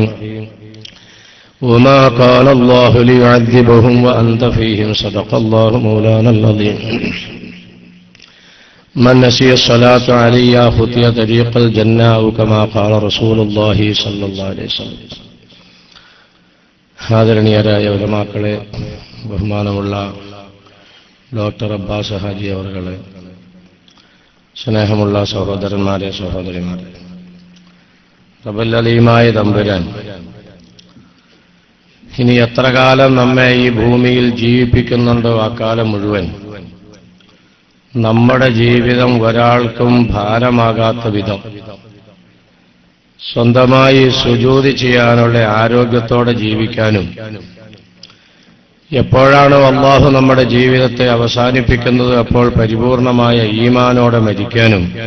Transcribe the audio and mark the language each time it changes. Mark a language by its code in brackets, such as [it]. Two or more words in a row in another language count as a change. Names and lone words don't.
[ar] وما كان الله ليعذبهم وأنت فيهم. صدق الله مولانا العظيم. من نسي الصلاة علي خطي طريق الجنة أو كما قال رسول الله صلى الله عليه وسلم. [ml] ആദരണീയരായ ഉലമാക്കളെ, ബഹുമാനമുള്ള ഡോക്ടർ അബ്ബാസ് ഹാജി അവർകളെ, സ്നേഹമുള്ള സഹോദരന്മാരെ, സഹോദരിമാരെ, റബ്ബുൽ അലീമായ തമ്പുരാൻ ഇനി എത്ര കാലം നമ്മെ ഈ ഭൂമിയിൽ ജീവിപ്പിക്കുന്നുണ്ടോ ആ കാലം മുഴുവൻ നമ്മുടെ ജീവിതം ഒരാൾക്കും ഭാരമാകാത്ത വിധം സ്വന്തമായി സുജൂദ് ചെയ്യാനുള്ള ആരോഗ്യത്തോടെ ജീവിക്കാനും എപ്പോഴാണോ അല്ലാഹു നമ്മുടെ ജീവിതത്തെ അവസാനിപ്പിക്കുന്നത് അപ്പോൾ പരിപൂർണമായ ഈമാനോടെ മരിക്കാനും